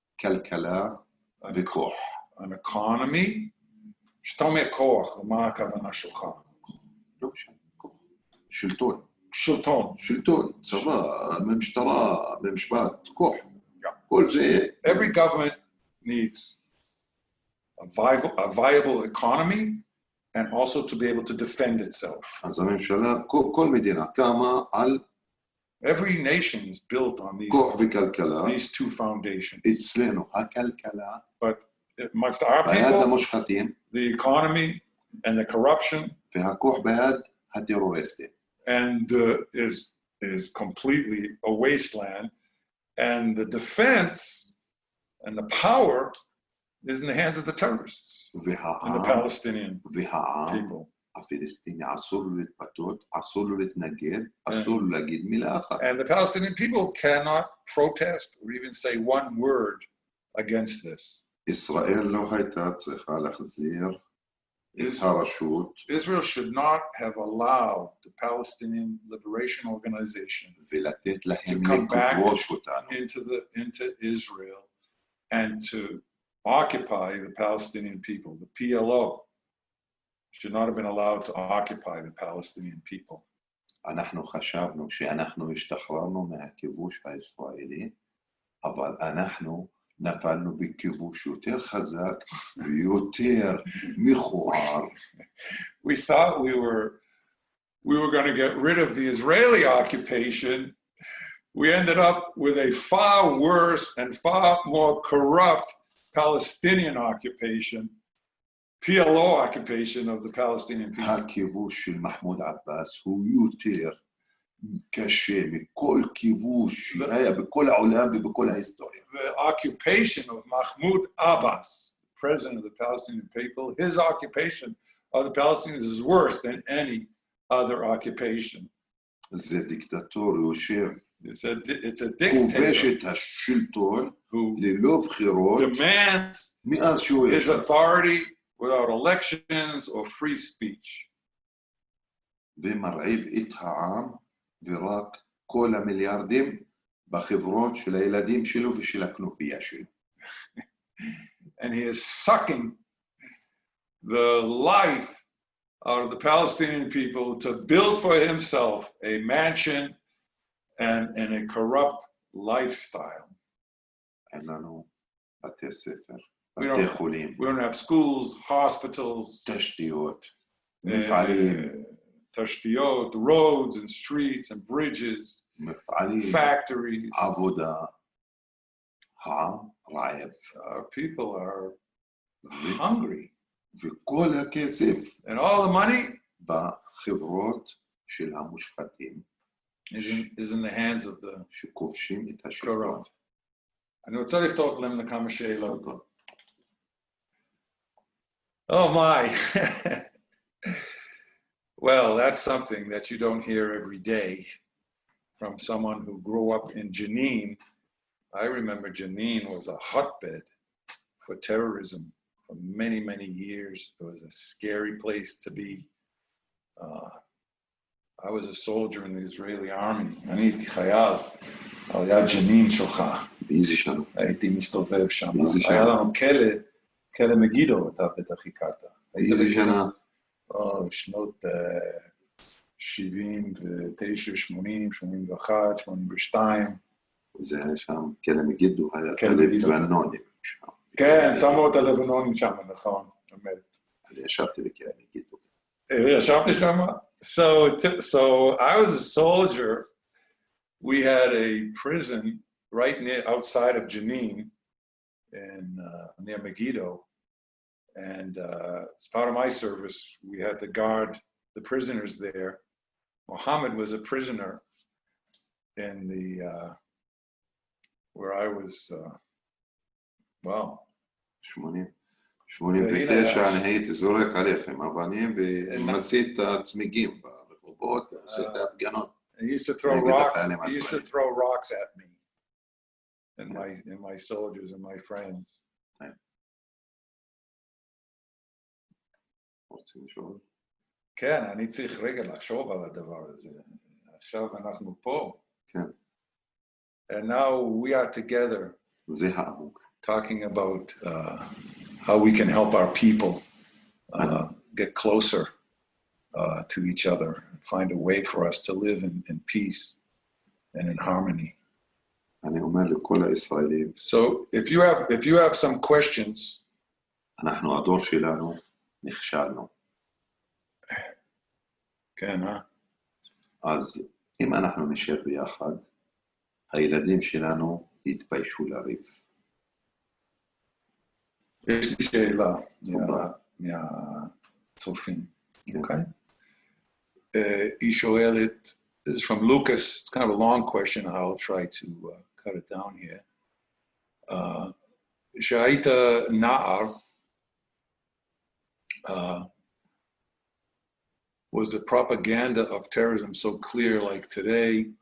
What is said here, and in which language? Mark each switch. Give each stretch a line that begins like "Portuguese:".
Hebrew: כלכלה וכוח.
English: An economy.
Hebrew: שאתה אומר כוח, מה הכוונה שלך? לא משנה, כוח. שלטון. שלטון. צבא, משטרה, משפט, כוח. כל זה.
English: Every government needs a viable economy and also to be able to defend itself.
Hebrew: אז הממשלה, כל מדינה קמה על
English: Every nation is built on
Hebrew: כוח וכלכלה.
English: these two foundations.
Hebrew: אצלנו הכלכלה.
English: But amongst our
Hebrew: ביד
English: people,
Hebrew: המושחתים.
English: the economy and the corruption.
Hebrew: והכוח ביד הטרוריסטים.
English: And is completely a wasteland. And the defense and the power is in the hands of the terrorists and the Palestinian people.
Hebrew: הפלסטיני אסור לו להתפתות, אסור לו להתנגד, אסור לו להגיד מילה אחת.
English: And the Palestinian people cannot protest or even say one word against this.
Hebrew: ישראל לא הייתה צריכה להחזיר את הרשות.
English: Israel should not have allowed the Palestinian Liberation Organization
Hebrew: ולתת להם
English: to come back
Hebrew: לכבוש אותנו.
English: into Israel and to occupy the Palestinian people. The PLO should not have been allowed to occupy the Palestinian people.
Hebrew: אנחנו חשבנו שאנחנו השתחררנו מהכיבוש הישראלי, אבל אנחנו נפלנו בכיבוש יותר חזק ויותר מכוער.
English: We thought we were going to get rid of the Israeli occupation. We ended up with a far worse and far more corrupt Palestinian occupation, PLO occupation of the Palestinian people.
Hebrew: הכיבוש של מחמוד עבאס הוא יותר קשה מכל כיבוש שהיה בכל העולם ובכל ההיסטוריה.
English: The occupation of Mahmoud Abbas, president of the Palestinian people, his occupation of the Palestinians is worse than any other occupation.
Hebrew: זה דיקטטור יושב,
English: It's a
Hebrew: כובש
English: dictator
Hebrew: את השלטון
English: who
Hebrew: ללא בחירות
English: demands
Hebrew: מאז שהוא
English: his
Hebrew: יושב.
English: authority without elections or free speech.
Hebrew: ומרעיב את העם ורק כל המיליארדים בחברות של הילדים שלו ושל הכנופיה שלו.
English: And he is sucking the life out of the Palestinian people to build for himself a mansion and a corrupt lifestyle.
Hebrew: אין לנו בתי ספר, בתי חולים,
English: We don't have schools, hospitals,
Hebrew: תשתיות, מפעלים,
English: tashtiyot, roads and streets and bridges.
Hebrew: מפעלים,
English: factories.
Hebrew: עבודה, העם רעב.
English: People are hungry.
Hebrew: וכל הכסף
English: And all the money
Hebrew: בחברות של המושחתים
English: is in the hands of the
Hebrew: שכובשים את השלטון.
English: corrupt.
Hebrew: אני רוצה לפתוח להם לכמה שאלות.
English: Oh my. Well, that's something that you don't hear every day from someone who grew up in Jenin. I remember Jenin was a hotbed for terrorism for many, many years. It was a scary place to be. I was a soldier in the Israeli army.
Hebrew: אני הייתי חייל על יד ג'נין שלך. באיזה שנה? הייתי מסתובב שם. באיזה שנה? היה לנו כלא מגידו, אתה בטח הכרת. באיזה שנה? שנות 79, 80, 81, 82. זה היה שם, כלא מגידו, היה הלבנונים שם. כן, שמו את הלבנונים שם, נכון, באמת. אני ישבתי בכלא מגידו. ישבתי שם?
English: So I was a soldier. We had a prison right outside of Jenin near Megiddo. And as part of my service, we had to guard the prisoners there. Mohammed was a prisoner in the, where I was, well.
Hebrew: 89 אני הייתי זורק עליכם אבנים ומסית את הצמיגים ברחובות, עושה את ההפגנות.
English: He used to throw rocks at me and my soldiers and my friends.
Hebrew: רוצים לשאול? כן, אני צריך רגע לחשוב על הדבר הזה. עכשיו אנחנו פה. כן.
English: And now we are together.
Hebrew: זה העמוק.
English: Talking about how we can help our people get closer to each other, and find a way for us to live in peace and in harmony.
Hebrew: אני אומר לכל הישראלים.
English: So if you have some questions.
Hebrew: אנחנו הדור שלנו נכשלנו. כן, אז אם אנחנו נשאר ביחד, הילדים שלנו יתביישו לריב. יש לי שאלה מהצופים, אוקיי? היא שואלת,
English: this is from Lucas, it's kind of a long question, I'll try to cut it down here.
Hebrew: שהיית נער,
English: was the propaganda of terrorism so clear like today?